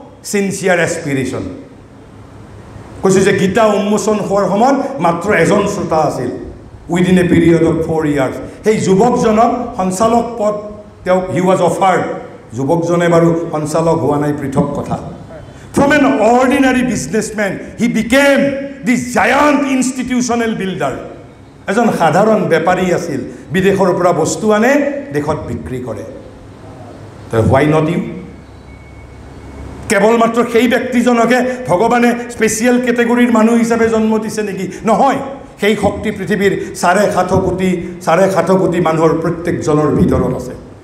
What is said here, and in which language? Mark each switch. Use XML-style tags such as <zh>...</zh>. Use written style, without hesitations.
<en>Sincere aspiration.</en> <as>কৈছোঁ যে গীতা উন্মোচন হোৱাৰ সময়ত মাত্ৰ এজন শ্ৰোতা আছিল</as> <en>Within a period of 4 years।</en> <as>সেই যুৱকজনক সঞ্চালক পদ তেওঁক</as> <en>He was offered.</en> <as>যুৱকজনে বাৰু সঞ্চালক হোৱা নাই, পৃথক কথা।</as> <en>From an ordinary businessman, he became the giant institutional builder.</en> <as>এজন সাধাৰণ বেপাৰী আছিল, বিদেশৰ পৰা বস্তু আনে, দেশত বিক্ৰী কৰে।</as> <en>Why not you?</en> <as>কেৱল মাত্ৰ সেই ব্যক্তিজনকে ভগৱানে স্পেচিয়েল কেটেগৰীৰ মানুহ হিচাপে জন্ম দিছে নেকি? নহয়, সেই শক্তি পৃথিৱীৰ 7.5 কোটি মানুহৰ প্ৰত্যেকজনৰ ভিতৰত আছে।</as>